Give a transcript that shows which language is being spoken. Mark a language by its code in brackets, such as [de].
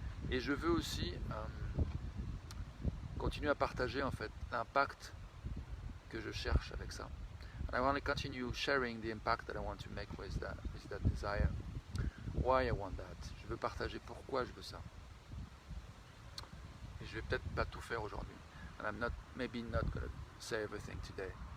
[fr] Et je veux aussi continuer à partager en fait l'impact que je cherche avec ça. [en] And I want to continue sharing the impact that I want to make with that desire. Why I want that. [fr] Je veux partager pourquoi je veux ça. Et je vais peut-être pas tout faire aujourd'hui. [en] And I'm maybe not going to say everything today.